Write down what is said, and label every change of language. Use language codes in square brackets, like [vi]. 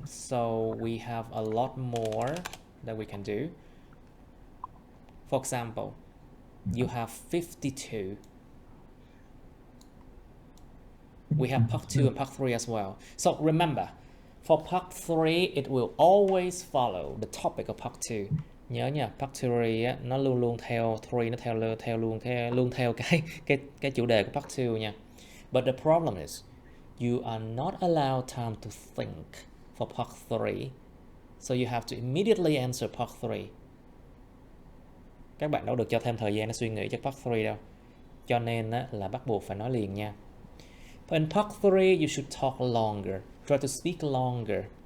[en] So we have a lot more that we can do. For example, you have 52. We have part 2 and part 3 as well. So remember, for part 3, it will always follow the topic of part 2. [vi] Nhớ nha, part 3 á, nó luôn luôn theo 3, nó luôn theo cái chủ đề của part 2 nha. [en] But the problem is, you are not allowed time to think for part 3. So you have to immediately answer part 3. [vi] Các bạn đâu được cho thêm thời gian để suy nghĩ cho part 3 đâu. Cho nên á, là bắt buộc phải nói liền nha. [en] In part 3, you should talk longer. Try to speak longer.